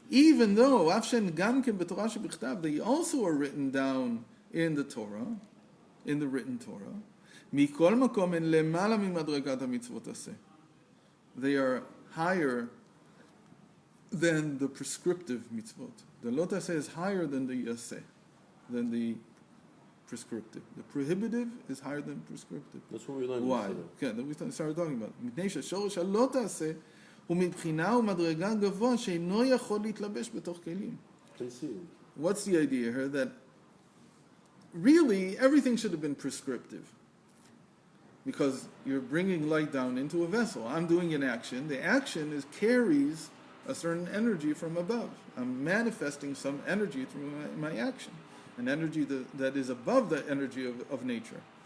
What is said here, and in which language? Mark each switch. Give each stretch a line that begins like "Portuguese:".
English: Even though,
Hebrew: afshen gamken b'torah shebichtav,
English: they also are written down in the Torah, in the written Torah.
Hebrew: Mikol makom en lemala mimadregat hamitzvot aseh.
English: They are higher than the prescriptive mitzvot. The lo taseh is higher than the yaseh, than the prescriptive. The prohibitive is higher than prescriptive. That's what we learned. Why? Okay, then we started talking about it.
Hebrew: מפני ששורש הלא תעשה הוא מבחינה ומדרגה גבוה שאינו יכול להתלבש בתוך כלים.
English: Concealed. What's the idea here? That really everything should have been prescriptive. Because you're bringing light down into a vessel. I'm doing an action. The action carries a certain energy from above. I'm manifesting some energy through my action. An energy that is above the energy of nature.